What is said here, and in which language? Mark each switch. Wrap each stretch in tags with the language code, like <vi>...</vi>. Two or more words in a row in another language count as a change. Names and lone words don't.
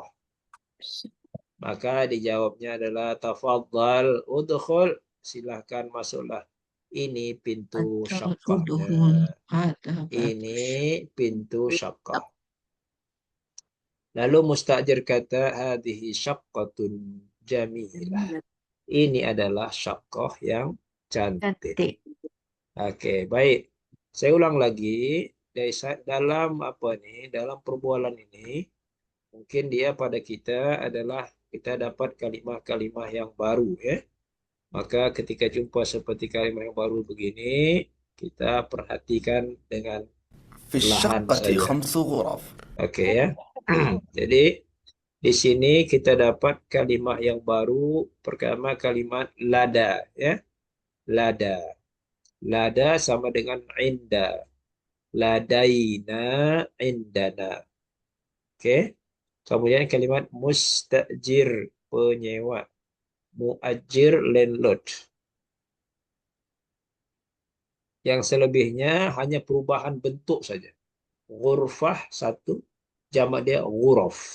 <ms>Maka dijawabnya adalah</ms> <ar>تفضل ادخل.</ar> <ms>Silahkan masuklah. Ini pintu syaqqahnya. Ini pintu syaqqah. Lalu mustajir kata</ms> <ar>هذه شقة جميلة.</ar> <ms>Ini adalah syaqqah yang cantik. Okey, baik. Saya ulang lagi dalam dalam perbualan ini mungkin dia pada kita adalah kita dapat kalimah-kalimah yang baru ya. Maka ketika jumpa seperti kalimah yang baru begini, kita perhatikan dengan perlahan saja. Okey ya. Jadi di sini kita dapat kalimah yang baru. Pertama kalimat lada ya. Lada. Lada sama dengan inda.</ms> <ar>لدينا عندنا.</ar> <ms>Oke. Kemudian kalimat mustajir, penyewa. Muajir, landlord. Yang selebihnya hanya perubahan bentuk saja. Ghurfah satu, jamak dia ghuraf.</ms>